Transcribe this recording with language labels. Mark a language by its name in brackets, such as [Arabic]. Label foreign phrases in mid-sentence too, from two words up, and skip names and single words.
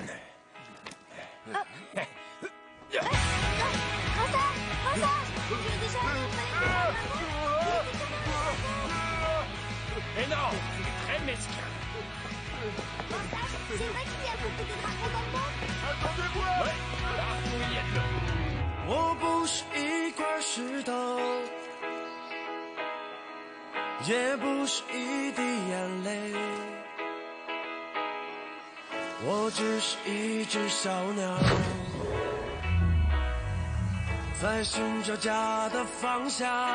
[French] Grand sage! Tu es déjà Et non, tu es très mesquin. Grand sage, c'est vrai qu'il y a beaucoup de dragons dans le monde? Attendez-moi! Ouais, partout il y a de l'eau. [Chinese] 我不是一块石头，也不是一滴眼泪，我只是一只小鸟，在寻找家的方向。